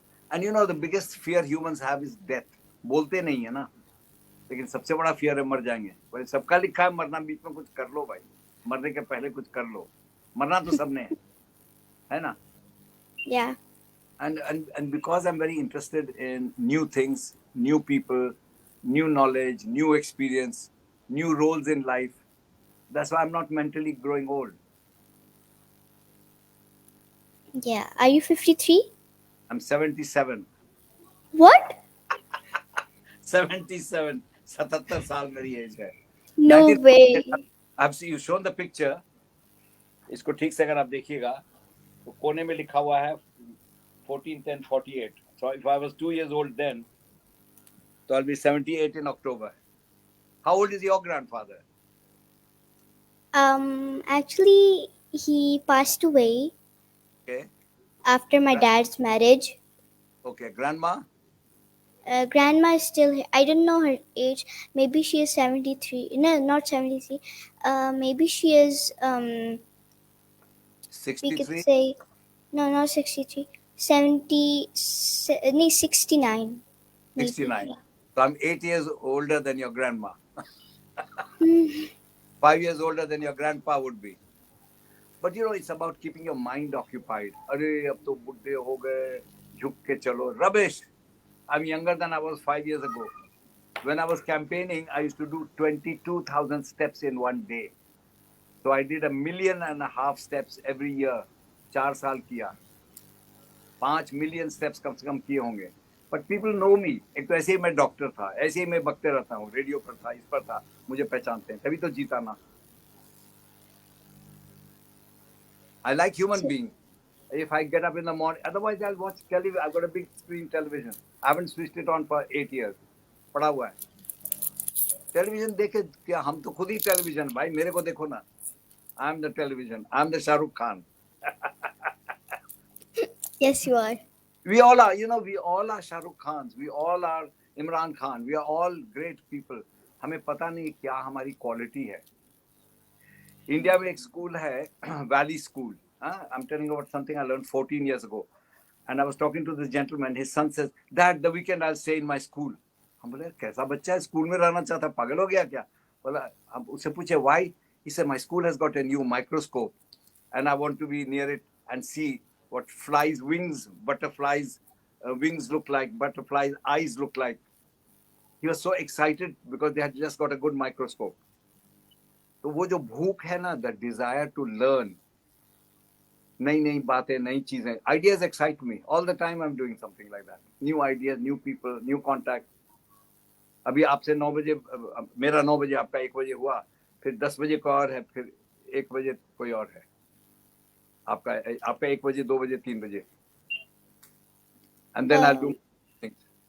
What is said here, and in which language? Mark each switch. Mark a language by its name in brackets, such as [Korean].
[English] And you know the biggest fear humans have is death. [Hindi] बोलते नहीं है ना, लेकिन सबसे बड़ा फियर है मर जाएंगे. भाई सबका लिखा है मरना, बीच में कुछ कर लो भाई, मरने के पहले कुछ कर लो. मरना तो सबने है ना. [English] Yeah. And because I'm very interested in new things, new people, new knowledge, new experience, new roles in life, that's why I'm not mentally growing old. Yeah. Are you 53? I'm 77. What? [Hindi] 77. 77 साल मेरी as है. [English] No way. I've seen you shown the picture. [Hindi] इसको ठीक से अगर आप देखिएगा तो कोने में लिखा हुआ है 14/10/48. [English] So if I was 2 years old then, so I'll be 78 in October. How old is your grandfather? Actually, he passed away Okay. after my dad's marriage. Okay. Grandma? Grandma is still here. I don't know her age. Maybe she is 73. No, not 73. Maybe she is we 63? could say, no, not 63. 69. maybe. 69. Yeah. So I'm 8 years older than your grandma. Hmm. 5 years older than your grandpa would be. But you know, it's about keeping your mind occupied. [Hindi] अरे अब तो बुढ़े हो गए, झुक के चलो. [English] Rubbish. I'm younger than I was 5 years ago. When I was campaigning, I used to do 22,000 steps in one day. So I did 1.5 million steps every year. [Hindi] 4 साल किया. 5 million steps कम से कम किए होंगे. [English] But people know me. [Hindi] एक तो ऐसे ही मैं doctor था, ऐसे ही मैं बकते रहता हूँ, रेडियो पर था, इस पर था, मुझे पहचानते हैं, तभी तो जीता ना. [English] I like human beings. If I get up in the morning, otherwise I'll watch television. I've got a big screen television. I haven't switched it on for 8 years. [Hindi] पड़ा हुआ है. टेलीविजन देखे क्या, हम तो खुद ही टेलीविजन भाई, मेरे को देखो ना. [English] I'm the television. I'm the Shah Rukh Khan. Yes, you are. We all are, you know, we all are Shah Rukh Khans. We all are [Hindi] Imran Khan, [English] We are all great people. [Hindi] हमें पता नहीं क्या हमारी क्वालिटी है. India में एक school है, valley school. [English] I am telling about something I learn 14 years ago. And I was talking to this gentleman. His son says, "Dad, the weekend I'll stay in my school." [Hindi] हम बोले कैसा बच्चा है, school में रहना चाहता है, पागल हो गया क्या? बोला, हम उससे पूछे why? [English] He said, "My school has got a new microscope, and I want to be near it and see what flies' wings, butterflies' wings look like, butterflies' eyes look like." He was so excited because they had just got a good microscope. [Hindi] तो वो जो भूख है ना, [English] the desire to learn, [Hindi] नई नई बातें, नई चीजें, [English] ideas excite me all the time. I'm doing something like that. New ideas, new people, new contact. [Hindi] अभी आपसे 9 बजे, मेरा 9 बजे, आपका 1 बजे हुआ, फिर 10 बजे कोई और है, फिर 1 बजे कोई और है, आपका 1 बजे, 2 बजे, 3 बजे, [English] and then I'll do things.